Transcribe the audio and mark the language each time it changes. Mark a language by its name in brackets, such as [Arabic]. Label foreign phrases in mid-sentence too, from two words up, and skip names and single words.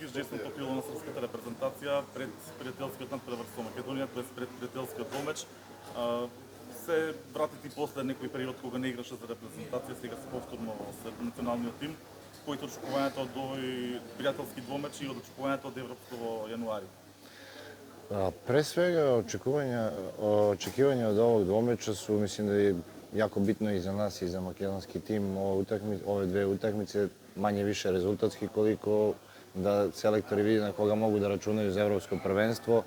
[Macedonian] чудесното крило на српската репрезентација пред пријателскиот надпревар со Македонија, т.е. пред пријателскиот домеч. Се вратити после некој период кога не играше за репрезентација, сега се повторно со националниот тим. Кои се очекувањето од овој пријателски двомеч и од очекувањето од Европско во јануари? [Serbian] Pre svega, očekivanja od ovog dvomeča su, mislim da je jako bitno i za nas i za makedonski tim. Ove dve utakmice manje više rezultatski, koliko da selektori vidi na koga mogu da računaju za evropsko prvenstvo.